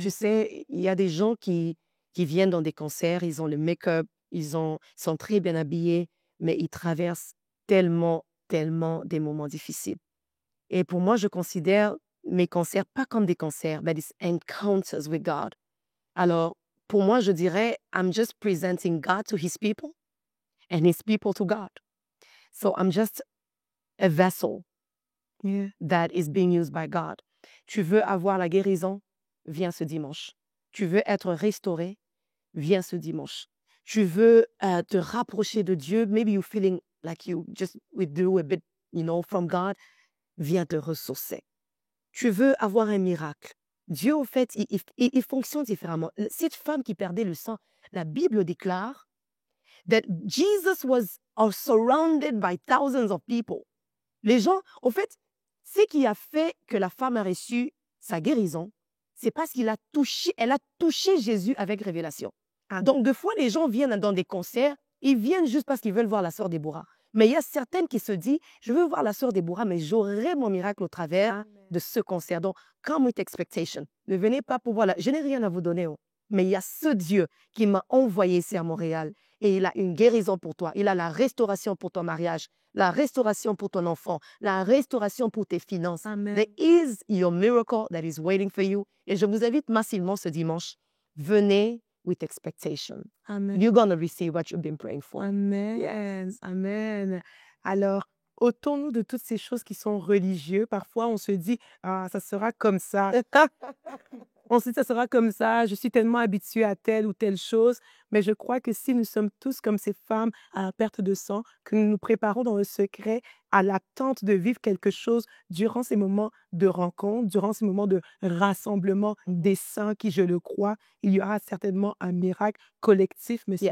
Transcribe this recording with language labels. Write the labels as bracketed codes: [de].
[fr] Je sais, il y a des gens qui viennent dans des concerts, ils ont le make-up, sont très bien habillés, mais ils traversent tellement tellement des moments difficiles. Et pour moi, je considère mes cancers pas comme des cancers, [en] but it's encounters with God. [fr] Alors, pour moi, je dirais, [en] I'm just presenting God to his people and his people to God. So I'm just a vessel Yeah. that is being used by God. [fr] Tu veux avoir la guérison? Viens ce dimanche. Tu veux être restauré? Viens ce dimanche. Tu veux te rapprocher de Dieu? [en] Maybe you're feeling like you just withdrew a bit, from God. [fr] Viens te ressourcer. Tu veux avoir un miracle? Dieu, au fait, il fonctionne différemment. Cette femme qui perdait le sang, la Bible déclare [en] that Jesus was surrounded by thousands of people. [fr] Les gens, au fait, ce qui a fait que la femme a reçu sa guérison, c'est parce qu'elle a touché Jésus avec révélation. Donc, des fois, les gens viennent dans des concerts, ils viennent juste parce qu'ils veulent voir la sœur Déborah. Mais il y a certaines qui se disent, je veux voir la sœur Déborah, mais j'aurai mon miracle au travers de ce concert. [en] Donc, come with expectation. [fr] Ne venez pas pour voir je n'ai rien à vous donner. Mais il y a ce Dieu qui m'a envoyé ici à Montréal et il a une guérison pour toi. Il a la restauration pour ton mariage, la restauration pour ton enfant, la restauration pour tes finances. Amen. [en] There is your miracle that is waiting for you. [fr] Et je vous invite massivement ce dimanche. Venez [en] with expectation. Amen. You're going to receive what you've been praying for. Amen. Yes. Amen. [fr] Alors, ôtons-nous de toutes ces choses qui sont religieuses. Parfois, on se dit, ah, ça sera comme ça. On se dit, ça sera comme ça. Je suis tellement habituée à telle ou telle chose. Mais je crois que si nous sommes tous comme ces femmes à la perte de sang, que nous nous préparons dans le secret à l'attente de vivre quelque chose durant ces moments de rencontre, durant ces moments de rassemblement des saints qui, je le crois, il y aura certainement un miracle collectif, mais